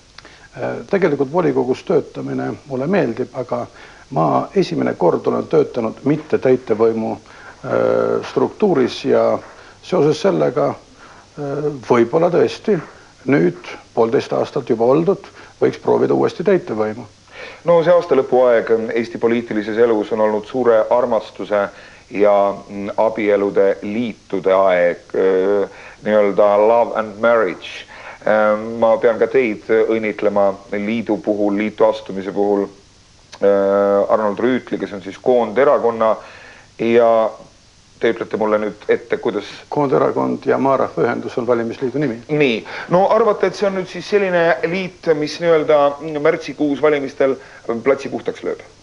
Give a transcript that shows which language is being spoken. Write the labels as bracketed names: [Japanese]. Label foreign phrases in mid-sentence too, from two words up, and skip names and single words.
[Estonian] Tegelikult volikogus töötamine mulle meeldib, aga ma esimene kord olen töötanud mitte täitevvõimu struktuuris ja seoses sellega võib-olla tõesti nüüd 1,5 aastat juba oldud, võiks proovida uuesti täitevvõimu. No see aastalõpuaeg Eesti poliitilises elus on olnud suure armastuse ja abielude liitude aeg, nii-öelda [English] love and marriage. [Estonian] Ma pean ka teid õnnitlema liidu puhul, liitu astumise puhul Arnold Rüütli, kes on siis Koonderakonna ja te ütlete mulle nüüd ette, kuidas... Koonderakond ja Maarahvaühendus on valimisliidu nimi. Nii, no arvate, et see on nüüd siis selline liit, mis nii-öelda märtsikuus valimistel platsi puhtaks lööb?